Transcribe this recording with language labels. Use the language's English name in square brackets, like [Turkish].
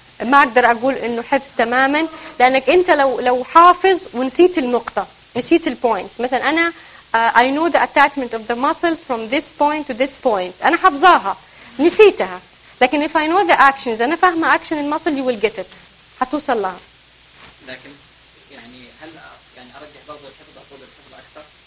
[Arabic] ما أقدر أقول إنه حفظ تماماً، لأنك أنت لو حافظ ونسيت النقطة، نسيت البوينتس. مثلاً أنا [English] I know the attachment of the muscles from this point to this point. [Arabic] أنا حفظاها نسيتها، لكن [English] if I know the actions، [Arabic] أنا فاهمة action المسل، [English] you will get it، [Arabic] هتوصل لها. لكن يعني هل يعني أرجع برضو الحفظ أقول الحفظ أكثر؟